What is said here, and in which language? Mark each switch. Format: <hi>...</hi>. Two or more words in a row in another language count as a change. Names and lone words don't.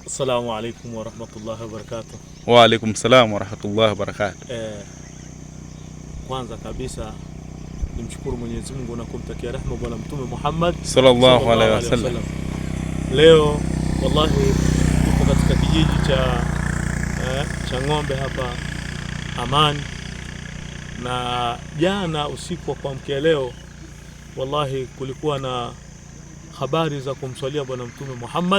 <ar>السلام عليكم ورحمة الله وبركاته. وعليكم السلام ورحمة الله وبركاته.</ar> <sw>Kwanza kabisa nimshukuru Mwenyezi Mungu na kumtakia rehema Bwana Mtume Muhammad</sw> <ar>صلى الله عليه وسلم.</ar> <sw>Leo wallahi tuko katika kijiji cha Ng'ombe hapa Amani, na jana usiku wa kuamkia leo wallahi kulikuwa na habari za kumswalia Bwana Mtume Muhammad</sw>